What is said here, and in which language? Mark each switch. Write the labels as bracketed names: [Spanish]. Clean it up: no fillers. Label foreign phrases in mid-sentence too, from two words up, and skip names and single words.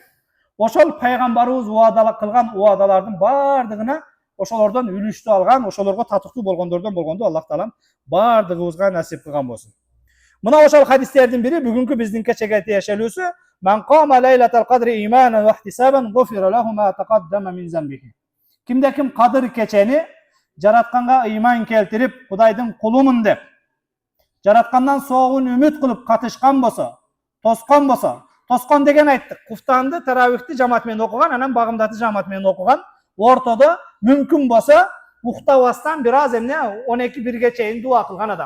[Kyrgyz] Ошол пайгамбарыбыз кылган уаадалардын бардыгына ошолордон үлүштү алган, ошолорго татыктуу болгондордон болгонду Аллах Таалам бардыгыбызга насип кылган болсун. Мына ошол хадистердин бири бүгүнкү биздин кечеге тиешелүүсү: [Arabic] "من قام ليلة القدر إيمانا واحتسابا غفر له ما تقدم من ذنبه." [Kyrgyz] Кимде ким Кадыр кечени жаратканга ыйман келтирип, Кудайдын кулумун деп, жараткандан соогун үмүт кылып катышкан болсо, тоскон деген айттык. Куфтанды, таравихти жамаат менен окуган, анан багымдатты жамаат менен окуган, ортодо мүмкүн болсо уктабастан бир аз эмне 12-1ге чейин дуа кылган адам.